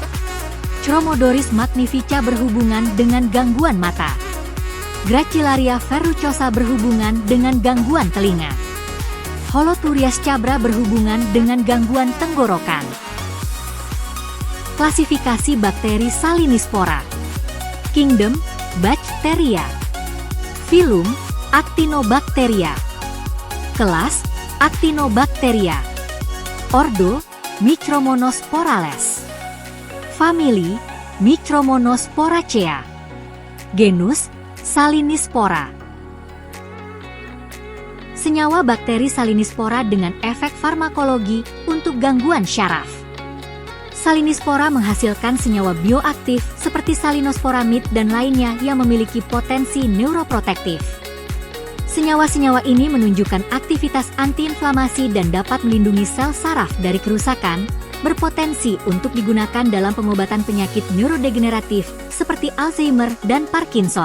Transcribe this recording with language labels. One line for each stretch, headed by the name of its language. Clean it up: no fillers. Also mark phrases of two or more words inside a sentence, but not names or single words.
Indonesian: Chromodoris magnifica berhubungan dengan gangguan mata. Gracilaria verrucosa berhubungan dengan gangguan telinga. Holoturias cabra berhubungan dengan gangguan tenggorokan. Klasifikasi bakteri Salinispora. Kingdom, Bacteria. Phylum, Actinobacteria. Kelas, Actinobacteria. Ordo, Micromonosporales. Famili, Micromonosporacea. Genus, Salinispora. Senyawa bakteri Salinispora dengan efek farmakologi untuk gangguan syaraf. Salinispora menghasilkan senyawa bioaktif seperti salinosporamid dan lainnya yang memiliki potensi neuroprotektif. Senyawa-senyawa ini menunjukkan aktivitas antiinflamasi dan dapat melindungi sel saraf dari kerusakan, berpotensi untuk digunakan dalam pengobatan penyakit neurodegeneratif seperti Alzheimer dan Parkinson.